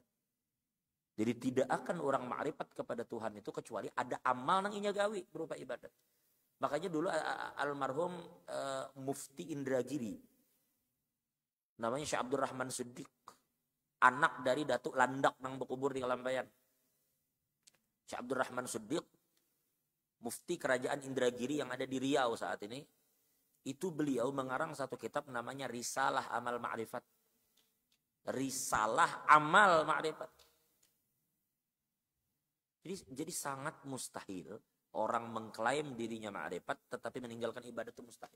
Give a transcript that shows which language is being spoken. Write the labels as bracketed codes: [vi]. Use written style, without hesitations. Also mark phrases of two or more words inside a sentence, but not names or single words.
[id] Jadi tidak akan orang ma'rifat kepada Tuhan itu kecuali ada amal [bjn] nang inya gawi [id] berupa ibadat. Makanya dulu almarhum Mufti Indragiri, namanya Syekh Abdurrahman Siddiq, anak dari Datuk Landak nang berkubur di Kalampayan. Syekh Abdurrahman Siddiq, Mufti Kerajaan Indragiri yang ada di Riau saat ini, itu beliau mengarang satu kitab namanya Risalah Amal Ma'rifat. Risalah Amal Ma'rifat. Jadi sangat mustahil orang mengklaim dirinya ma'rifat tetapi meninggalkan ibadat, itu mustahil.